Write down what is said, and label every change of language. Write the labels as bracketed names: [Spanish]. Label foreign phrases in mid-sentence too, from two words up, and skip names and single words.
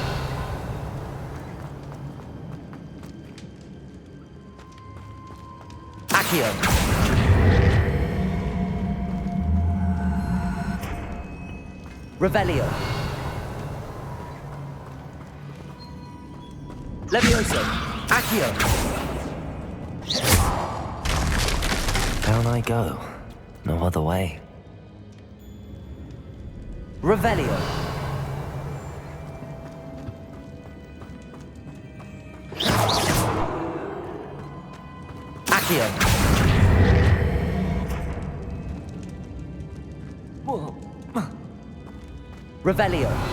[English] Accio. Revelio. Leviosa. Accio. Down I go. No other way. Revelio. Accio. Revelio.